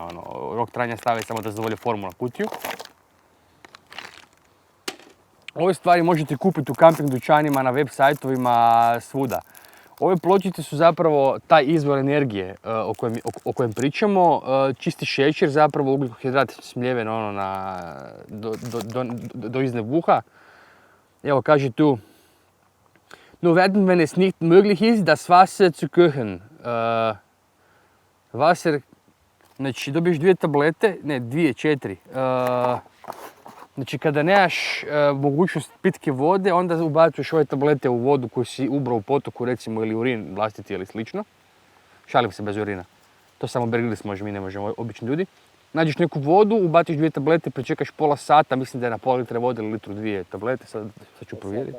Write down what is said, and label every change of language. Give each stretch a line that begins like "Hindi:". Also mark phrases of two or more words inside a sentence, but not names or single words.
Croatian: Rok trajanja stavi samo da zadovolje formu na kutiju. Ove stvari možete kupiti u kamping dućanima, na web sajtovima, svuda. Ove pločice su zapravo taj izvor energije o kojem pričamo. Čisti šećer, zapravo ugljikohidrat smljeven do iznad uha. Evo kaže tu,
German: nur werden, wenn es nicht möglich ist, das Wasser zu kochen. Wasser,
Croatian: znači dobiješ 2 tablete, ne 2, 4. Znači kada nemaš mogućnost pitke vode, onda ubacuješ ove tablete u vodu koju si ubrao u potoku, recimo ili urin vlastiti ili slično. Šalim se bez urina. To samo Bear Grylls može, mi ne možemo, obični ljudi. Nađeš neku vodu, ubaciš 2 tablete, pričekaš pola sata, mislim da je na pola litra vode ili litru 2 tablete, sad ću provjeriti.